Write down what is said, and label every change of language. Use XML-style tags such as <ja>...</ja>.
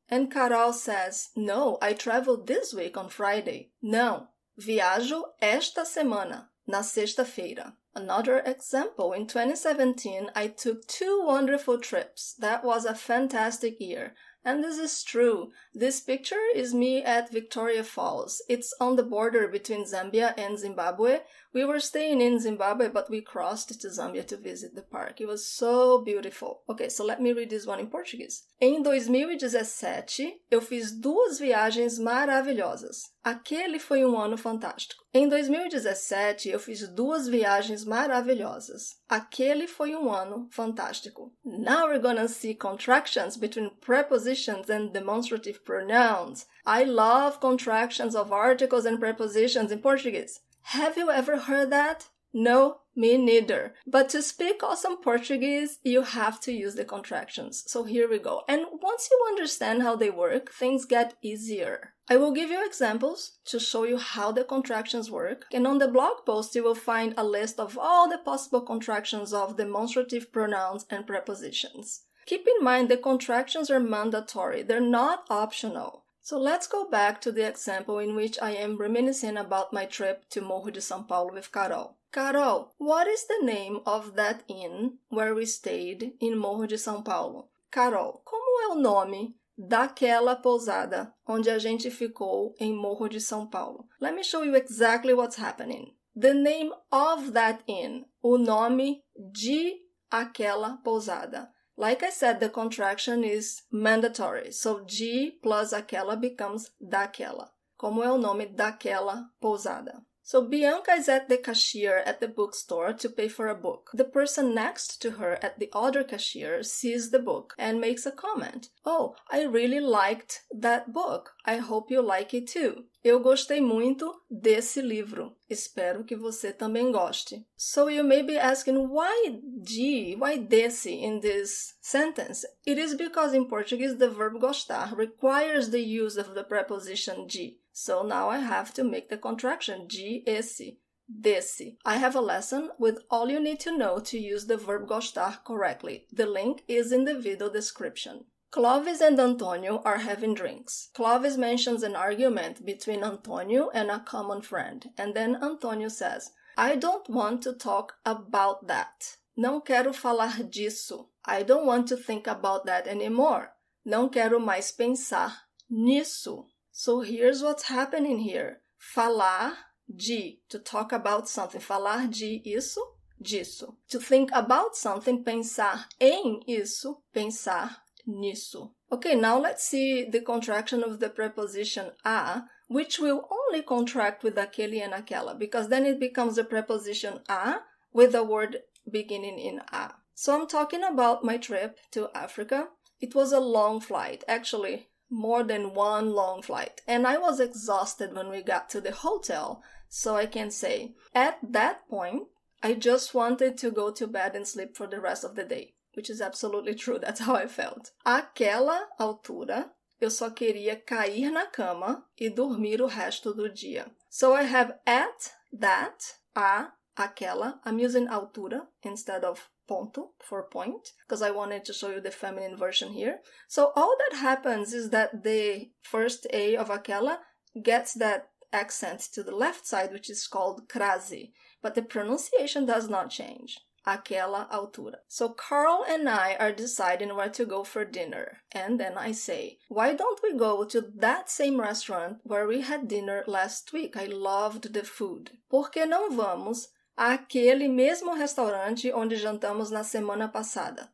<en>And Carol says, no, I travel this week on Friday.</en> <pt>Não, viajo esta semana, na sexta-feira.</pt> <en>Another example, in 2017, I took 2 wonderful trips. That was a fantastic year. And this is true. This picture is me at Victoria Falls. It's on the border between Zambia and Zimbabwe. We were staying in Zimbabwe, but we crossed to Zambia to visit the park. It was so beautiful. Okay, so let me read this one in Portuguese.</en> <pt>Em 2017, eu fiz 2 viagens maravilhosas. Aquele foi um ano fantástico. Em 2017, eu fiz 2 viagens maravilhosas. Aquele foi um ano fantástico.</pt> <en>Now we're gonna see contractions between prepositions and demonstrative pronouns. I love contractions of articles and prepositions in Portuguese. Have you ever heard that? No? Me neither. But to speak awesome Portuguese, you have to use the contractions. So here we go. And once you understand how they work, things get easier. I will give you examples to show you how the contractions work. And on the blog post, you will find a list of all the possible contractions of demonstrative pronouns and prepositions. Keep in mind the contractions are mandatory. They're not optional. So let's go back to the example in which I am reminiscing about my trip to Morro de São Paulo with Carol. Carol, what is the name of that inn where we stayed in Morro de São Paulo?</en> <pt>Carol, como é o nome daquela pousada onde a gente ficou em Morro de São Paulo?</pt> <en>Let me show you exactly what's happening. The name of that inn,</en> <pt>o nome de aquela pousada.</pt> <en>Like I said, the contraction is mandatory, so de plus aquela becomes daquela.</en> <pt>Como é o nome daquela pousada?</pt> <en>So Bianca is at the cashier at the bookstore to pay for a book. The person next to her at the other cashier sees the book and makes a comment. Oh, I really liked that book. I hope you like it too.</en> <pt>Eu gostei muito desse livro. Espero que você também goste.</pt> <en>So you may be asking, why de, why desse in this sentence? It is because in Portuguese the verb gostar requires the use of the preposition de. So now I have to make the contraction, de esse, desse. I have a lesson with all you need to know to use the verb gostar correctly. The link is in the video description. Clovis and Antonio are having drinks. Clovis mentions an argument between Antonio and a common friend, and then Antonio says, I don't want to talk about that.</en> <pt>Não quero falar disso.</pt> <en>I don't want to think about that anymore.</en> <pt>Não quero mais pensar nisso.</pt> <en>So here's what's happening here.</en> <pt>Falar de,</pt> <en>to talk about something.</en> <pt>Falar de isso, disso.</pt> <en>To think about something,</en> <pt>pensar em isso, pensar nisso.</pt> <en>Okay, now let's see the contraction of the preposition a, which will only contract with aquele and aquela, because then it becomes the preposition a with a word beginning in a. So I'm talking about my trip to Africa. It was a long flight, actually more than one long flight, and I was exhausted when we got to the hotel, so I can say, at that point, I just wanted to go to bed and sleep for the rest of the day. Which is absolutely true, that's how I felt.</en> <pt>Àquela altura, eu só queria cair na cama e dormir o resto do dia.</pt> <en>So I have at that, aquela. I'm using altura instead of ponto for point, because I wanted to show you the feminine version here. So all that happens is that the first A of aquela gets that accent to the left side, which is called crase, but the pronunciation does not change.</en> <pt>Àquela altura.</pt> <en>So Carl and I are deciding where to go for dinner. And then I say, why don't we go to that same restaurant where we had dinner last week? I loved the food.</en> <pt>Por que não vamos àquele mesmo restaurante onde jantamos na semana passada?</pt>